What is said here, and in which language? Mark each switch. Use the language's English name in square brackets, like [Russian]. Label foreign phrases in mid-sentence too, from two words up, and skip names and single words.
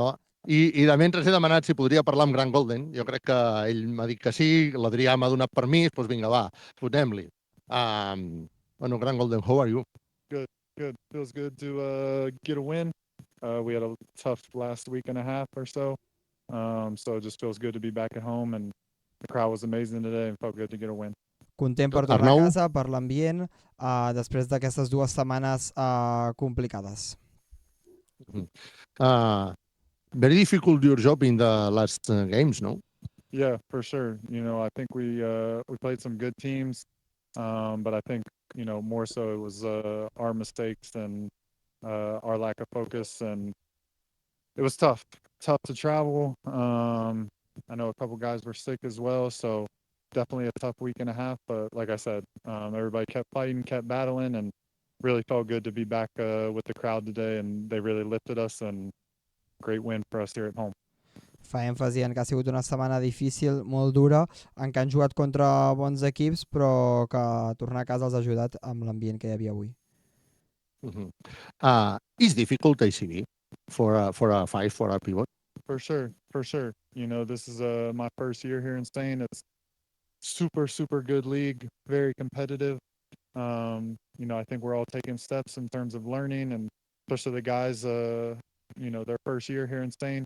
[Catalan] I de mentre he demanat si podria parlar amb Grant Golden. Jo crec que ell m'ha dit que sí, l'Adrià m'ha donat permís, doncs vinga, va, fotem-li. Bueno, [English] Grant Golden, how are you? Good. Feels good to get a win. We had a tough last week and a half or so. So it just feels good to be back at home, and the crowd was amazing today and felt good to get a win. [Catalan] Content per tornar Arnau? a casa, per l'ambient, després d'aquestes 2 setmanes complicades. [English] Very difficult your job in the last games, no? Yeah, for sure. I think we played some good teams, but I think more so it was our mistakes and our lack of focus, and it was tough to travel. I know a couple guys were sick as well, so definitely a tough week and a half. But like I said, everybody kept fighting, kept battling, and really felt good to be back with the crowd today, and they really lifted us, and great win for us here at home. [Catalan] Fa èmfasi en que ha sigut una setmana difícil, molt dura, en què han jugat contra bons equips, però que tornar a casa els ha ajudat amb l'ambient que hi havia avui. Mm-hmm. [English] Is difficult ACB for a fight for a pivot? For sure. This is my first year here in Spain. It's super good league, very competitive. I think we're all taking steps in terms of learning, and especially the guys, their first year here in Spain.